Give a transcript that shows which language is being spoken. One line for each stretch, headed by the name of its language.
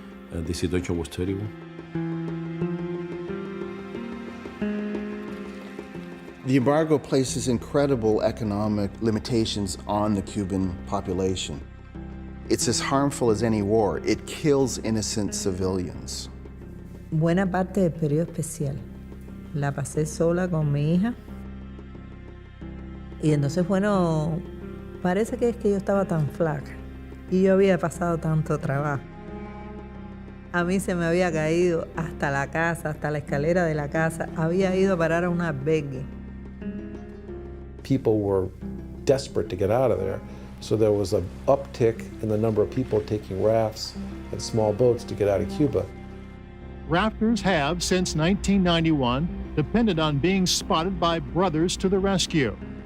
English: The situation was terrible. The embargo places incredible economic limitations on the Cuban population. It's as harmful as any war. It kills innocent civilians.
Spanish: Buena parte del periodo especial la pasé sola con mi hija. Y entonces, bueno, parece que es que yo estaba tan flaca y yo había pasado tanto trabajo. A mí se me había caído hasta la casa, hasta la escalera de la casa. Había ido a parar a una albergue.
English: People were desperate to get out of there, so there was an uptick in the number of people taking rafts and small boats to get out of Cuba. Rafters have, since 1991, depended on being spotted by brothers to the rescue.